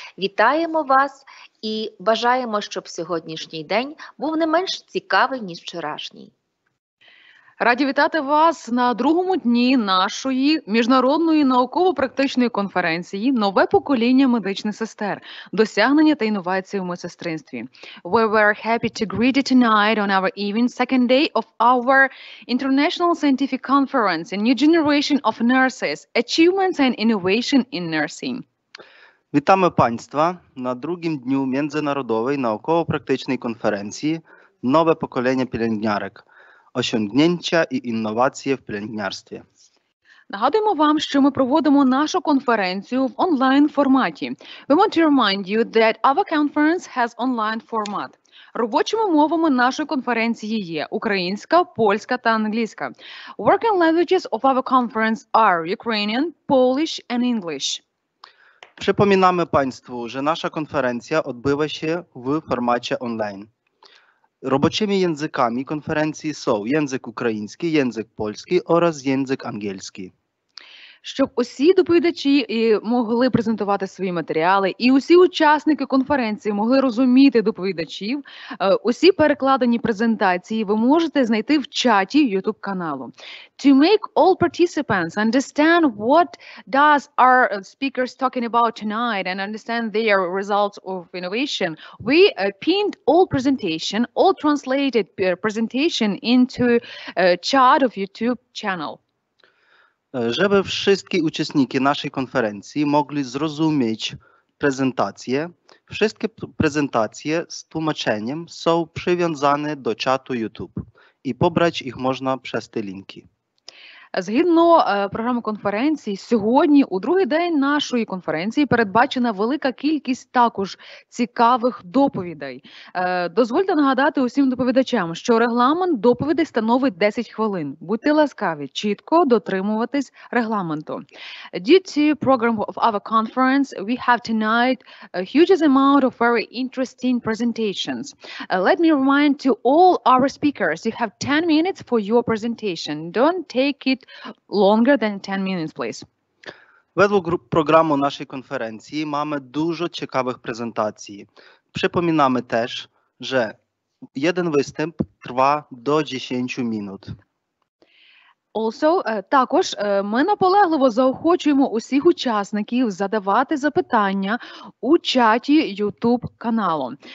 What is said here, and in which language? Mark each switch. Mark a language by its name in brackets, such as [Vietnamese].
[Ukrainian] Вітаємо вас і бажаємо, щоб сьогоднішній день був не менш цікавий, ніж вчорашній. Раді вітати вас на другому дні нашої міжнародної науково-практичної конференції «Нове покоління медичних сестер. Досягнення та інновації у медсестринстві». [English] We were happy to greet you tonight on our even second day of our International Scientific Conference, a new generation of nurses, achievements and innovation in nursing. [Polish] Witamy Państwa na drugim dniu Międzynarodowej Naukowo-Praktycznej Konferencji «Nowe pokolenie pielęgniarek. Osiągnięcia [Ukrainian] і інновації в [Polish] pielęgniarstwie». [Ukrainian] Нагадуємо вам, що ми проводимо нашу конференцію в онлайн-форматі. [English] We want to remind you that our conference has online format. [Ukrainian] Робочими мовами нашої конференції є українська, польська та англійська. [English] Working languages of our conference are Ukrainian, Polish and English. [Polish] Przypominamy Państwu, że nasza konferencja odbywa się w formacie online. Roboczymi językami konferencji są język ukraiński, język polski oraz język angielski. [Ukrainian] Щоб усі доповідачі могли презентувати свої матеріали, і усі учасники конференції могли розуміти доповідачів, усі перекладені презентації ви можете знайти в чаті YouTube-каналу. [English] To make all participants understand what does our speakers talking about tonight and understand their results of innovation, we pinned all translated presentation into chat of YouTube channel. [Polish] Żeby wszystkie uczestnicy naszej konferencji mogli zrozumieć prezentację, wszystkie prezentacje z tłumaczeniem są przywiązane do czatu YouTube i pobrać ich można przez te linki. [Ukrainian] Згідно програми конференції, сьогодні, у другий день нашої конференції, передбачена велика кількість також цікавих доповідей. Дозвольте нагадати усім доповідачам, що регламент доповідей становить 10 хвилин. Будьте ласкаві, чітко дотримуватись регламенту. [English] Due to program of our conference, we have tonight a huge amount of very interesting presentations. Let me remind to all our speakers, you have 10 minutes for your presentation. Don't take it longer than 10 minutes, please. [Polish] Według programu naszej konferencji mamy dużo ciekawych prezentacji. Przypominamy też, że jeden występ trwa do 10 minut. [Ukrainian] Also, також ми наполегливо заохочуємо усіх учасників задавати запитання у чаті YouTube каналу.